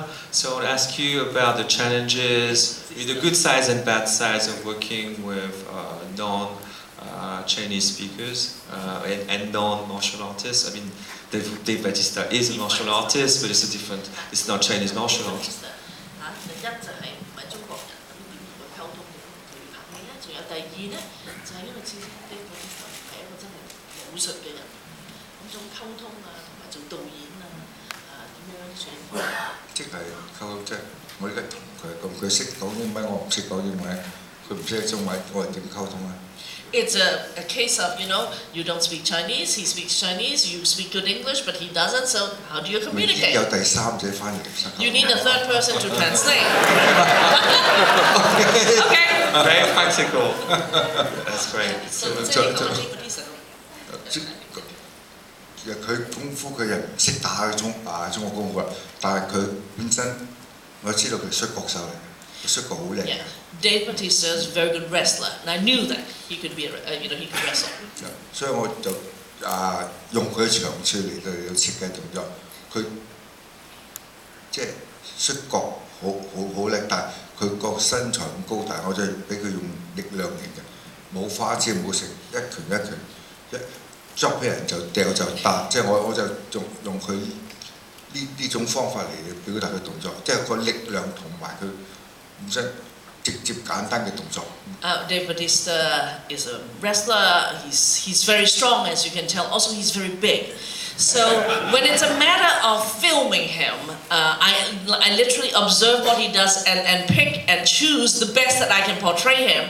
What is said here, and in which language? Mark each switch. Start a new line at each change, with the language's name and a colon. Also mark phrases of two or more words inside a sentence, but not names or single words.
English: So I want to ask you about the challenges, the good sides and bad sides of working with Chinese speakers and non-martial artists. I mean, Dave Bautista is a martial artist, but it's not Chinese martial arts.
Cantonese: 第一就係唔係中國人，咁點同佢溝通，點同佢拍戲咧？仲有第二咧，就係因為始終呢個係一個真係武術嘅人，咁種溝通啊，同埋做導演啊，點樣處理？即係溝通即係我而家同佢咁，佢識講英文，我唔識講英文，佢唔識中文，我係點溝通啊？
English: It's a case of, you don't speak Chinese, he speaks Chinese, you speak good English, but he doesn't, so how do you communicate?
Cantonese: 有第三者翻譯。
English: You need a third person to translate. Okay. Very practical. That's great.
Cantonese: 其實佢功夫佢又唔識打中國功夫啦，但係佢本身我知道佢摔角手嚟嘅，佢摔角好靚嘅。
English: Dave Bautista is a very good wrestler, and I knew that he could be, he could wrestle.
Cantonese: 所以我就用佢嘅長處嚟到設計動作，佢即係摔角好叻，但係佢個身材咁高大，我就俾佢用力量型嘅，冇花招冇成，一拳一拳一捉俾人就掉就打，即係我就用佢呢種方法嚟表達佢動作，即係個力量同埋佢本身。
English: Dave Bautista is a wrestler. He's very strong, as you can tell. Also, he's very big. So when it's a matter of filming him, I literally observe what he does and pick and choose the best that I can portray him.